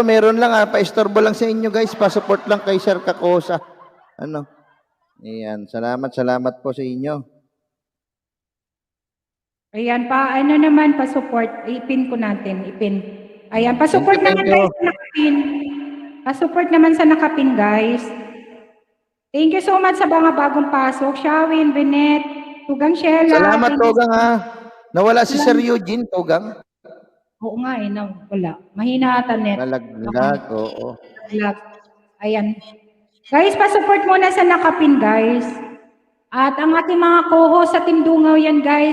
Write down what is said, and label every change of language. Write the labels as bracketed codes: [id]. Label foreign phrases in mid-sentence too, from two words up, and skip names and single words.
[tl] Meron lang pa-istorbo lang sa inyo guys. Pa-support lang kay Sir Kakosa. Ano? Ayan, salamat po sa inyo. Ayan pa, ano naman pa-support. Ipin ko natin, ipin. Ayan, pa-support [en] Thank [tl] naman [en] you. [tl] guys sa nakapin. Pa-support naman sa nakapin guys. [en] Thank you so much [tl] sa mga bagong pasok. Shawin, Benet, Tugang Sheila. Salamat, [en] Thank you. [bik] Togang ha. Nawala si Sir Eugene, Togang. [tl] Oo nga wala. Mahina ata net. Nalaglag, oo. Vlog. Ayan. Guys, pa-support muna sa nakapin, guys. At ang ating mga co-host sa Team Dungaw yan, guys.